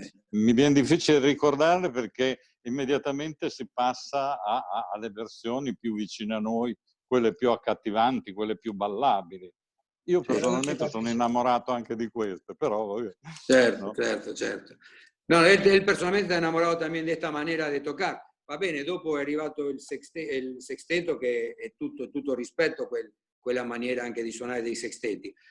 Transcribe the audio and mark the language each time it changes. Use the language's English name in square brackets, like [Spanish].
[Italian] Mi viene difficile ricordarle perché immediatamente si passa alle versioni più vicine a noi, quelle più accattivanti, quelle più ballabili. Io personalmente sono innamorato anche di queste, però... [Spanish] Certo. No, él personalmente está enamorado también de esta manera de tocar. [Italian] va bene, dopo è arrivato il sexteto che è tutto rispetto a quella maniera anche di suonare dei sextetti.